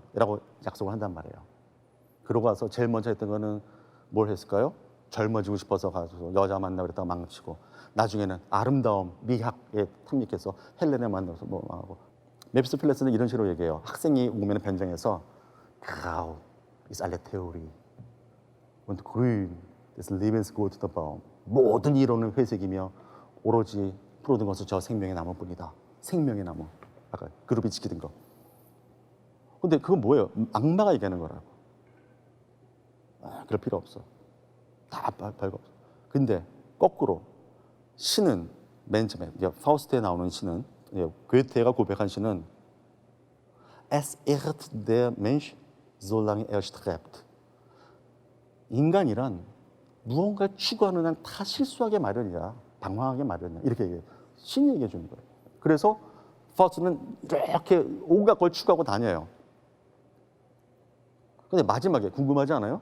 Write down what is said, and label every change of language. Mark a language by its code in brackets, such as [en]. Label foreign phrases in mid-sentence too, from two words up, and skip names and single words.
[ko] 라고 약속을 한단 말이에요. 그러고 와서 제일 먼저 했던 거는 뭘 했을까요? 젊어지고 싶어서 가서 여자 만나고 그랬다가 망치고 나중에는 아름다움, 미학에 탐닉해서 헬렌을 만나서 하고 메피스토펠레스는 이런 식으로 얘기해요. 학생이 오면 변장해서 [de] Grau ist alle Theorie und grün ist Lebensgut der Baum. [ko] 모든 이론은 회색이며 오로지 푸르는 것은 저 생명의 나무뿐이다. 생명의 나무. 아까 그룹이 지키던 거. 근데 그건 뭐예요? 악마가 얘기하는 거라고. 그럴 필요 없어. 다 별거 없어. 근데 거꾸로 시는 맨 처음에 파우스트에 나오는 시는 괴테가 고백한 시는 [de] Es ehrt der Mensch, solange er strebt. [ko] 인간이란 무언가를 추구하는 한 다 실수하게 마련이야. 방황하게 마련이야. 이렇게 얘기해요. 신이 얘기해 주는 거예요. 그래서 파우스트는 이렇게 온갖 걸 추구하고 다녀요. 근데 마지막에 궁금하지 않아요?